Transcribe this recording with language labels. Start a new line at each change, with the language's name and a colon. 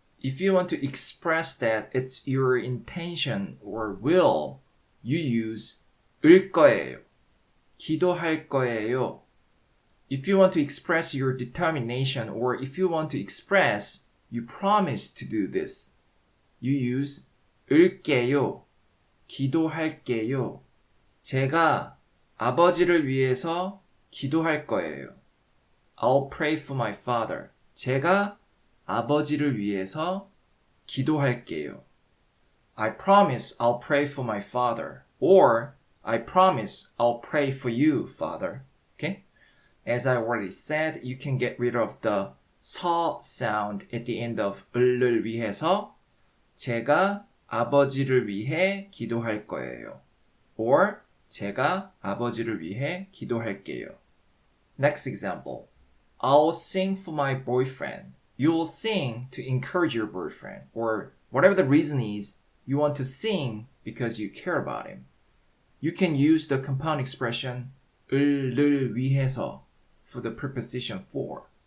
English: If you want to express that it's your intention or will, you use 을 거예요.
Korean: 기도할 거예요.
English: If you want to express your determination or if you want to express you promise to do this, you use 을게요.
Korean: 기도할게요. 제가 아버지를 위해서 기도할 거예요.
English: I'll pray for my father.
Korean: 제가 아버지를 위해서 기도할게요.
English: I promise I'll pray for my father. Or I promise I'll pray for you, father. Okay? As I already said, you can get rid of the 서 sound at the end of 을을 위해서
Korean: 제가 아버지를 위해 기도할 거예요. Or 제가 아버지를 위해 기도할게요.
English: Next example. I'll sing for my boyfriend. You'll sing to encourage your boyfriend. Or whatever the reason is, you want to sing because you care about him. You can use the compound expression 을 위해서 for the preposition for.